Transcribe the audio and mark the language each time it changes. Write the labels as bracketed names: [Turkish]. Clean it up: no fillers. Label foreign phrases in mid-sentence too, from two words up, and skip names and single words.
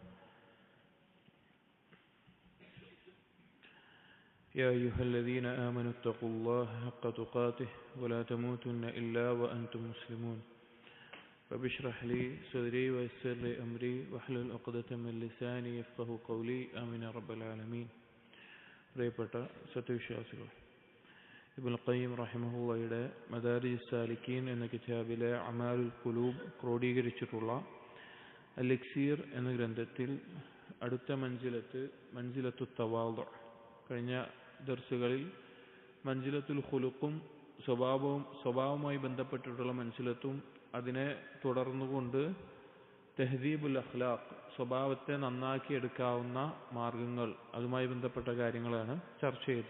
[Arabic] يا أيها الذين آمنوا اتقوا الله حق تقاته ولا تموتن إلا وأنتم مسلمون. رب اشرح لي صدري ويسر لي أمري واحلل عقدة من لساني يفقهوا قولي آمين رب العالمين. [Malayalam] പ്രിയപ്പെട്ട സത്യവിശ്വാസികൾ, ഇബ്നുൽ ഖയ്യിം റഹിമഹുള്ളയുടെ മദാരിജുസ് സാലിക്കീൻ എന്ന കിതാബിലെ [Arabic] أعمال القلوب [Malayalam] ക്രോഡീകരിച്ചിട്ടുള്ള അൽ-ഇക്സീർ എന്ന ഗ്രന്ഥത്തിൽ അടുത്ത [Arabic] منزلة التواضع, [Malayalam] കഴിഞ്ഞ ദർസുകളിൽ മൻസിലത്തുൽ ഖുലുഖും സ്വഭാവവുമായി ബന്ധപ്പെട്ടിട്ടുള്ള മൻസിലത്തും അതിനെ തുടർന്നുകൊണ്ട് [Arabic] تهذيب الأخلاق, [Malayalam] സ്വഭാവത്തെ നന്നാക്കിയെടുക്കാവുന്ന മാർഗങ്ങൾ, അതുമായി ബന്ധപ്പെട്ട കാര്യങ്ങളാണ് ചർച്ച ചെയ്തത്.